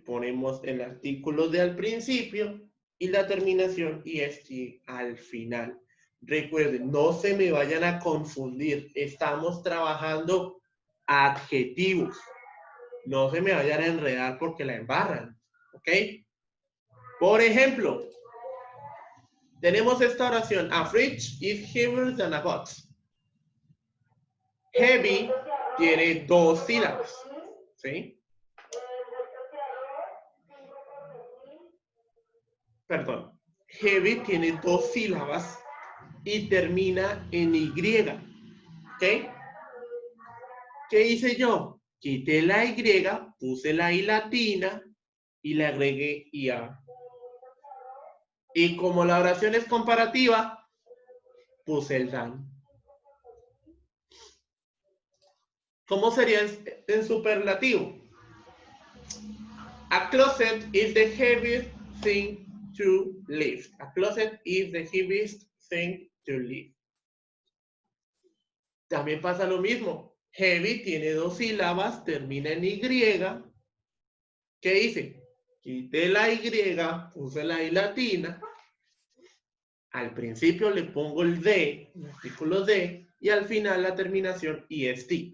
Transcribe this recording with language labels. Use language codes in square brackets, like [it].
[es] Ponemos el artículo de al principio y la terminación IST al final. Recuerden, no se me vayan a confundir. Estamos trabajando adjetivos. No se me vayan a enredar porque la embarran. ¿Ok? Por ejemplo, tenemos esta oración. [en] A fridge is heavier than a box. [es] Heavy tiene 2 sílabas. ¿Sí? Perdón. Heavy tiene 2 sílabas y termina en Y. ¿Ok? ¿Qué hice yo? Quité la Y, puse la I latina y le agregué IA. Y como la oración es comparativa, puse el than. ¿Cómo sería en superlativo? [en] A closet is the heaviest thing to lift. A closet is the heaviest thing to lift. [es] También pasa lo mismo. Heavy tiene 2 sílabas, termina en Y. ¿Qué hice? Quité la Y, puse la I latina. Al principio le pongo el D, el artículo D, y al final la terminación IST.